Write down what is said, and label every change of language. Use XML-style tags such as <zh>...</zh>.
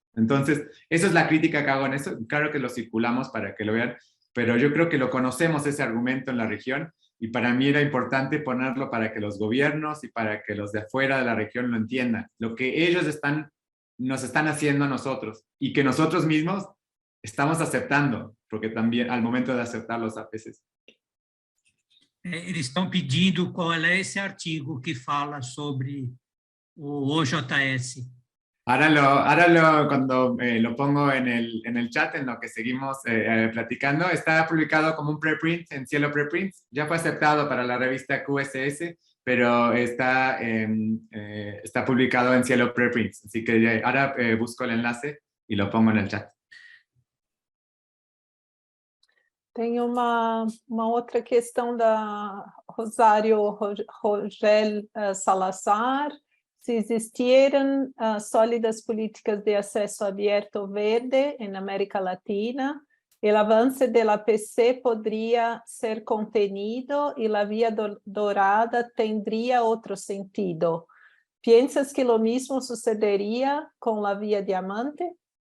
<es>Entonces, esa es la crítica que hago en eso. Claro que lo circulamos para que lo vean, pero yo creo que lo conocemos ese argumento en la región, y para mí era importante ponerlo para que los gobiernos y para que los de afuera de la región lo entiendan. Lo que ellos nos están haciendo a nosotros y que nosotros mismos estamos aceptando, porque también al momento de aceptar los APCs.</es> <pt>Eles estão pedindo qual é esse artigo que fala sobre o OJS.</pt> <es>Ahora cuando lo pongo en el chat, en lo que seguimos platicando, está publicado como un preprint en Cielo Preprints. Ya fue aceptado para la revista QSS, pero está publicado en Cielo Preprints. Así que ahora busco el enlace y lo pongo en el chat.</es> <pt>Tem uma outra questão da Rosário Rogel Salazar.</pt> <es>Se existieran sólidas políticas de acceso abierto verde en América Latina, el avance del APC podría ser contenido y la vía dorada tendría otro sentido. ¿Piensas que lo mismo sucedería con la vía diamante?</es>